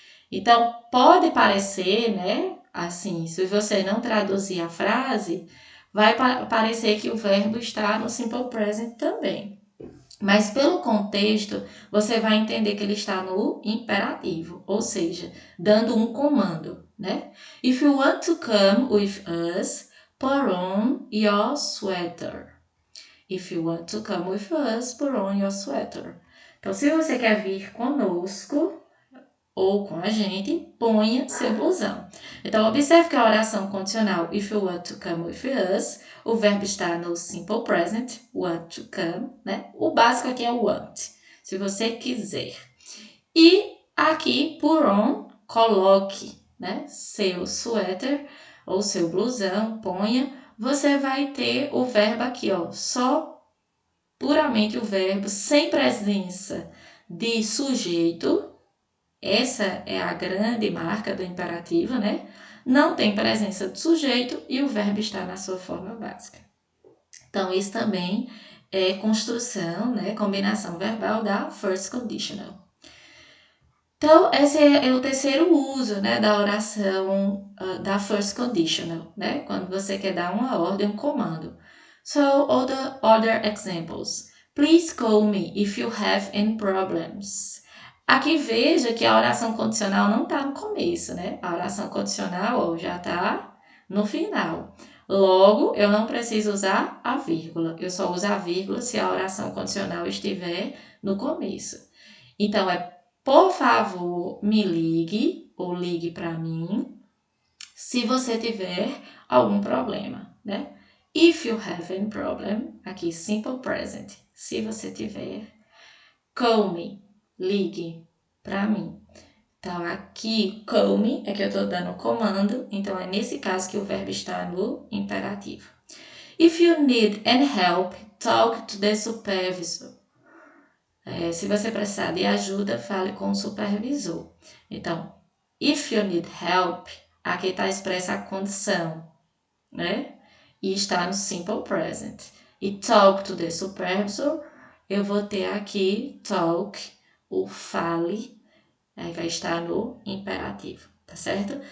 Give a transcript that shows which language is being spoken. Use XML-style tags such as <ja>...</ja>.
<pt>Então, pode parecer, né? Assim, se você não traduzir a frase, vai parecer que o verbo está no simple present também. Mas pelo contexto, você vai entender que ele está no imperativo, ou seja, dando um comando, né?</pt> <en>If you want to come with us, put on your sweater. If you want to come with us, put on your sweater.</en> <pt>Então, se você quer vir conosco ou com a gente, ponha seu blusão. Então, observe que a oração condicional</pt> <en>if you want to come with us,</en> <pt>o verbo está no simple present, want to come, né? O básico aqui é o want, se você quiser. E aqui, put on, coloque, né? Seu suéter ou seu blusão, ponha. Você vai ter o verbo aqui, ó, só puramente o verbo, sem presença de sujeito. Essa é a grande marca do imperativo, né? Não tem presença de sujeito e o verbo está na sua forma básica. Então, isso também é construção, né? Combinação verbal da first conditional. Então, esse é o terceiro uso, né, da oração da first conditional, né? Quando você quer dar uma ordem, um comando.</pt> <en>So, other examples. Please call me if you have any problems.</en> <pt>Aqui veja que a oração condicional não está no começo, né? A oração condicional ó, já está no final. Logo, eu não preciso usar a vírgula. Eu só uso a vírgula se a oração condicional estiver no começo. Então, por favor, me ligue ou ligue para mim se você tiver algum problema, né?</pt> <en>If you have any problem, aqui simple present,</en> <pt>se você tiver,</pt> <en>call me,</en> <pt>ligue para mim. Então, aqui, call me, é que eu estou dando o comando, então é nesse caso que o verbo está no imperativo.</pt> <en>If you need any help, talk to the supervisor.</en> <pt>Se você precisar de ajuda, fale com o supervisor. Então,</pt> <en>if you need help,</en> <pt>aqui está expressa a condição, né? E está no simple present. E</pt> <en>talk to the supervisor,</en> <pt>eu vou ter aqui talk, o fale, aí vai estar no imperativo, tá certo?</pt>